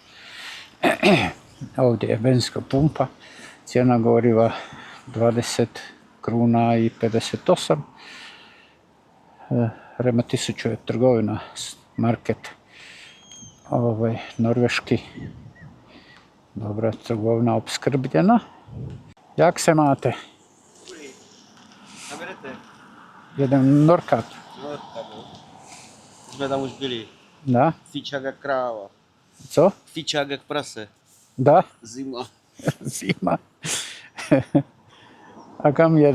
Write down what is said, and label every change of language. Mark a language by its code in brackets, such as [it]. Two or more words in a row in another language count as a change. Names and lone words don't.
[hr] Ovdje je benzinska pumpa, cijena goriva 20 kruna i 58. Rema 1000 je trgovina, market norveški. Dobra trgovina opskrbljena. [cs] Jak se máte? Kam jedete? Jedem Nordkap. Jsme tam už byli. [hr] Da? [cs] Fičák jak kráva. Co? Fičák jak prase. [hr] Da? [cs] Zima. Zima. A kam jedete? Domů?